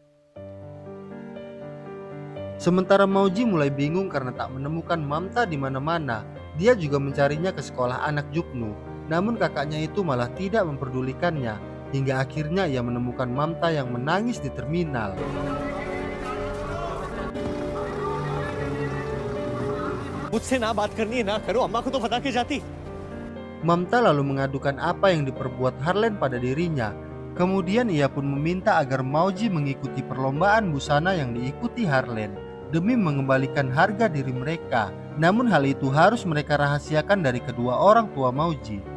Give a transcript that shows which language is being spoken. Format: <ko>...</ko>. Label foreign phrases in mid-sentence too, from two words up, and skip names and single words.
<id>Sementara Mauji mulai bingung karena tak menemukan Mamta di mana-mana. Dia juga mencarinya ke sekolah anak Jupnu, namun kakaknya itu malah tidak memperdulikannya, hingga akhirnya ia menemukan Mamta yang menangis di terminal.</id> <hi>मुझसे ना बात करनी है ना करो, अम्मा को तो बता के जाती।</hi> <id>Mamta lalu mengadukan apa yang diperbuat Harlan pada dirinya. Kemudian ia pun meminta agar Mauji mengikuti perlombaan busana yang diikuti Harlan demi mengembalikan harga diri mereka. Namun hal itu harus mereka rahasiakan dari kedua orang tua Mauji.</id>